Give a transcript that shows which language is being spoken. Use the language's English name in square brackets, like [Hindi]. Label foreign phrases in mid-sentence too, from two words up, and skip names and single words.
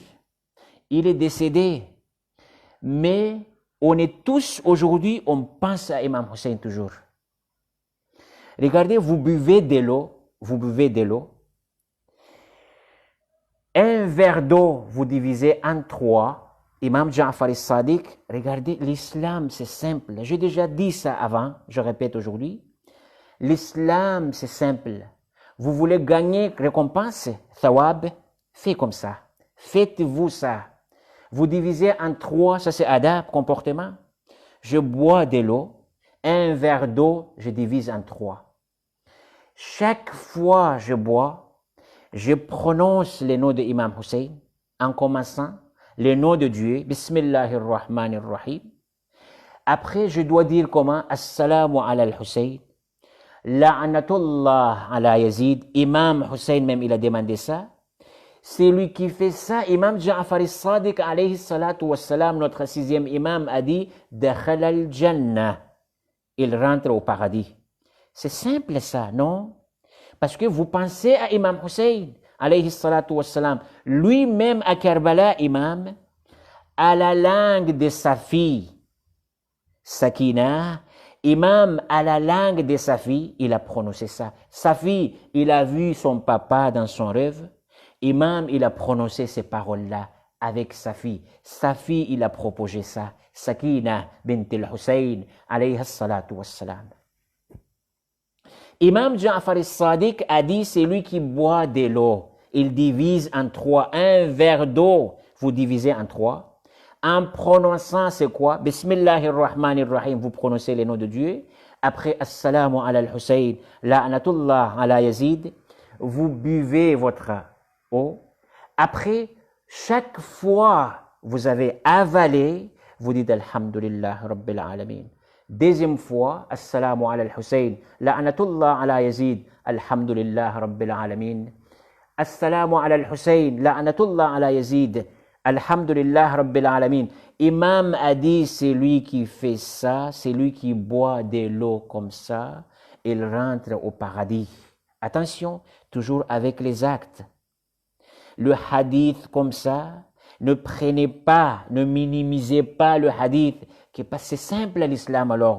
[French] Il est décédé. Mais on est tous aujourd'hui, on pense à Imam Hussein toujours. Regardez, vous buvez de l'eau. Un verre d'eau, vous divisez en 3. Imam Ja'far al-Sadiq, regardez, l'islam c'est simple. J'ai déjà dit ça avant, je répète aujourd'hui. L'islam c'est simple. Vous voulez gagner récompense, thawab, faites comme ça. Faites-vous ça. Vous divisez en 3, ça c'est adab, comportement. Je bois de l'eau, un verre d'eau, je divise en 3. Chaque fois je bois, je prononce le nom de Imam Hussein en commençant le nom de Dieu, Bismillahirrahmanirrahim. Après, je dois dire comment, [Arabic] السلام على الحسين، لعنة الله على يزيد. [French] Imam Hussein même, il a demandé ça. C'est lui qui fait ça. Imam Ja'far al-Sadiq, [Arabic] عليه الصلاة والسلام, [French] notre 6e imam, a dit, [Arabic] دخل الجنة. [French] Il rentre au paradis. C'est simple ça, non? Parce que vous pensez à Imam Hussein, [Arabic] عليه الصلاة والسلام, [French] lui-même à Karbala, imam, à la langue de sa fille, Sakina, imam, à la langue de sa fille, il a prononcé ça. Sa fille, il a vu son papa dans son rêve. Imam, il a prononcé ces paroles-là avec sa fille. Sa fille, il a proposé ça. Sakina bint al-Hussein, [Arabic] عليه الصلاة والسلام. [French] Imam Ja'far al-Sadiq a dit, c'est lui qui boit de l'eau. Il divise en 3. Un verre d'eau, vous divisez en 3. En prononçant, c'est quoi? Bismillahirrahmanirrahim, vous prononcez les noms de Dieu. Après, [Arabic] السلام على الحسين، لعنة الله على يزيد, [French] vous buvez votre eau. Après, chaque fois vous avez avalé, vous dites [Arabic] الحمد لله رب العالمين. [French] Deuxième fois, [Arabic] السلام على الحسين، لعنة الله على يزيد، الحمد لله رب العالمين. السلام على الحسين، لعنة الله على يزيد، الحمد لله رب العالمين. [French] Imam a dit, c'est lui qui fait ça, c'est lui qui boit de l'eau comme ça, il rentre au paradis. Attention, toujours avec les actes. Le hadith comme ça, ne prenez pas, ne minimisez pas le hadith, c'est simple à l'islam alors.